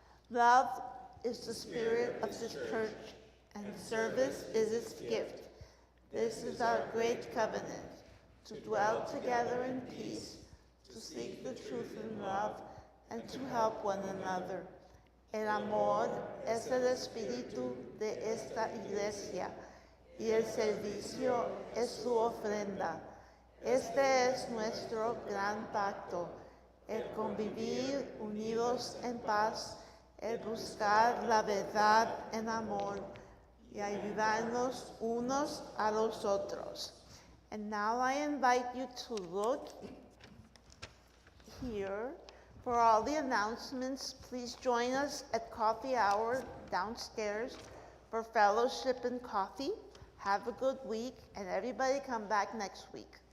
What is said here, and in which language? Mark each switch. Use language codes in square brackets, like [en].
[en] Love is the spirit of this church, and service is its gift. This is our great covenant, to dwell together in peace, to seek the truth in love, and to help one another. [es] El amor es el espíritu de esta iglesia, y el servicio es su ofrenda. Este es nuestro gran pacto. el convivir unidos en paz, el buscar la verdad en amor y ayudarnos unos a los otros. [en] And now I invite you to look here for all the announcements. Please join us at coffee hour downstairs for fellowship and coffee. Have a good week, and everybody come back next week.